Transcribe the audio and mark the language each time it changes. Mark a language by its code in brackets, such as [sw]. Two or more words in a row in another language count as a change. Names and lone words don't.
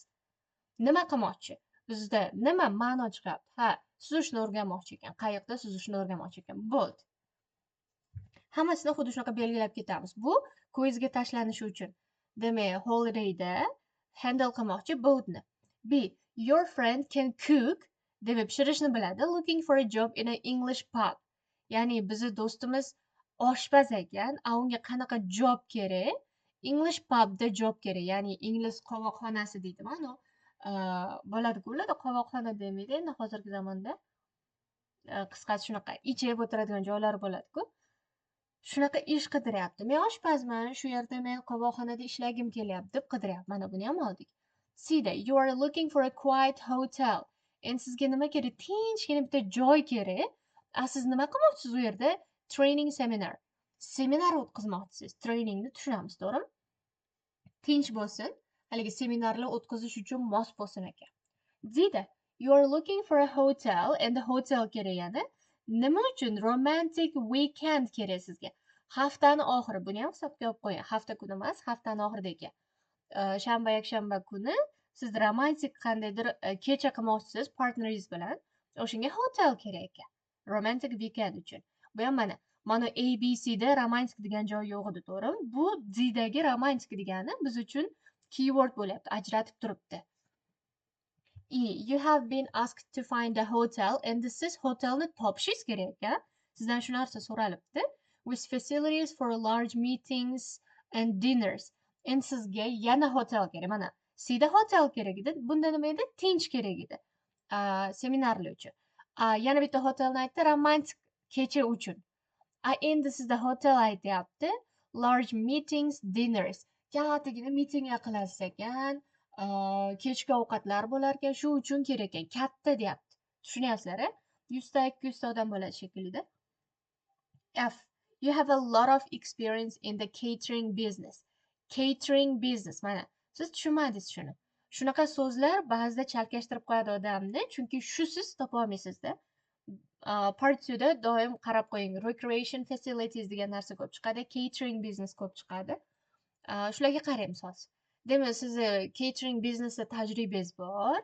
[uz] Nima qilmoqchi? Bizda nima ma'no chiqyapti? Suzishni o'rganmoqchi ekan. Qayiqda suzishni o'rganmoqchi ekan. Boat. Hammasini xuddi shunaqa belgilab ketamiz. Bu quizga tashlanishi uchun. Demak, holidayda handle qilmoqchi boatni. [en] B. Your friend can cook [uz] deb pishirishni biladi. [en] Looking for a job in an English pub. [uz] Ya'ni bizni do'stimiz oshpaz ekan, unga qanaqa job kerak? [en] English pubda [uz] job kerak. Ya'ni ingliz qovoqxonasi deydi. Mana bo'ladi-ku, ularda qovoqxona demaydi endi hozirgi zamonda. Qisqasi shunaqa ichib o'tiradigan joylar bo'ladi-ku. Shunaqa ish qidiryapti. Men oshpazman, shu yerda men qovoqxonada ishlagim kelyapti deb qidiryapti. Mana buni ham oldik. C-da [en] you are looking for a quiet hotel. [uz] Endi sizga nima kerak? Tinchgina bitta joy kerak. Siz nima qilmoqchisiz u yerda? [en] Training seminar. [uz] Seminar o'tkazmoqchisiz. Trainingni tushunamiz, to'g'rimi? Tinch bo'lsin. Haligi seminarlar o'tkazish uchun mos bo'lsin ekan. [en] D-da you are looking for a hotel and the hotel [uz] kerak yana. Nima uchun [en] romantic weekend [uz] kerak sizga? Haftani oxiri, buni ham hisobga olib qo'ying. Hafta kuni emas, haftani oxirida ekan. Shanba, yakshanba kuni siz romantik qandaydir kecha qilmoqchisiz partneringiz bilan. O'shanga hotel kerak ekan. [en] Romantic weekend [uz] uchun. Bu ham mana ABC da romantik degan joy yo'q edi, to'g'rimi? Bu D dagi romantik degani biz uchun keyword bo'lyapti, ajratib turibdi. [en] You have been asked to find a hotel and [uz] siz hotelni topishingiz kerak ekan. Sizdan shu narsa so'ralibdi. [en] With facilities for large meetings and dinners. [uz] Endi sizga yana hotel kerak. Mana Cda hotel kerak edi. Bunda nima edi? Tinch kerak edi. Seminarlar uchun. Yana bitta hotelni aytdi, romantik kecha uchun. Endi sizda hotel aytyapti. [en] Large meetings, dinners. [uz] Kattagina mitinglar qilasiz ekan. Kechki ovqatlar bo'lar ekan, shu uchun kerak ekan. Katta deyapti. Tushunyapsizlar-a? 100 ta 200 ta odam bo'ladi shekilli-da. F. [en] You have a lot of experience in the catering business. Catering business. [uz] Mana, siz tushunmadingiz shuni. Shunaqa so'zlar ba'zida chalkashtirib qo'yadi odamni, chunki shusiz topa olmaysizda. Part 2da doim qarab qo'ying. [en] Recreation facilities [uz] degan narsa ko'p chiqadi, [en] catering business [uz] ko'p chiqadi. Shularga qarang misol. Demak, sizni catering biznesda tajribangiz bor.